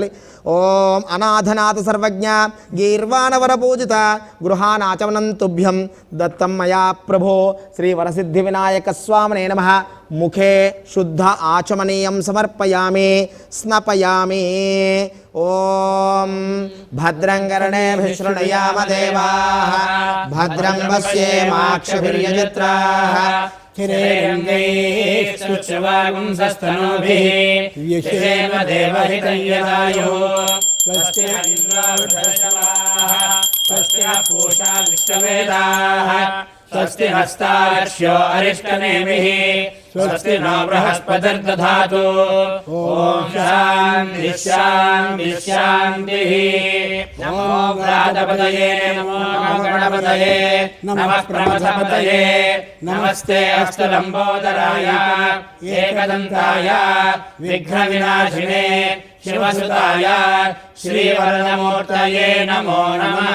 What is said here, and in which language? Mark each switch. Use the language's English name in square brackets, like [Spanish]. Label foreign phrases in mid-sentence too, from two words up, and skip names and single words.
[Sanskrit] ఓం అనాథనాథ సర్వజ్ఞ గీర్వాణవర పూజిత గృహానాచమనం తుభ్యం దత్తం మయా ప్రభో శ్రీ వరసిద్ధి వినాయక స్వామినే నమః. ముఖే శుద్ధ ఆచమనీయం సమర్పయామి. స్నపయామి. ఓం భద్రం కర్ణేభిః శృణుయామ దేవాః భద్రం పశ్యేమాక్షభిర్యజత్రాః स्तनोभिः यशेम देवहितं यदायुः स्वस्ति इन्द्रो वृद्धश्रवाः स्वस्ति पूषा विश्ववेदाः स्वस्ति हस्तार्क्ष्यो अरिष्टनेमिः स्वस्ति नो बृहस्पतिर्दधातु ॐ शान्तिः शान्तिः शान्तिः नमो व्रातपतये नमो गणपतये नमः प्रमथपतये नमस्ते अस्तलम्बोदराय एकदन्ताय विघ्नविनाशिने शिवसुताय श्रीवरदमूर्तये नमो नमः